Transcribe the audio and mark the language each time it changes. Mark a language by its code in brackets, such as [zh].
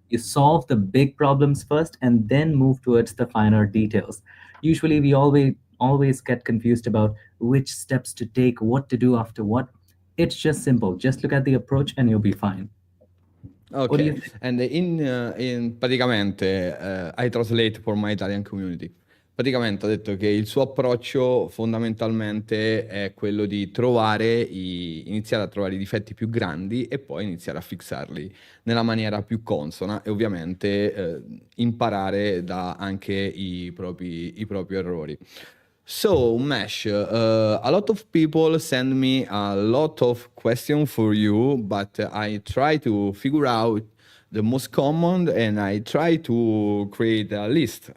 [en] You solve the big problems first and then move towards the finer details. Usually, we always get confused about which steps to take, what to do after what. It's just simple. Just look at the approach and you'll be fine. What do you Ok, think? and praticamente, I translate for my Italian community. [it] Praticamente ha detto che il suo approccio fondamentalmente è quello di iniziare a trovare i difetti più grandi e poi iniziare a fissarli nella maniera più consona e ovviamente imparare da anche i propri errori. [en] So, Mesh, a lot of people send me a lot of questions for you, but I try to figure out the most common and I try to create a list.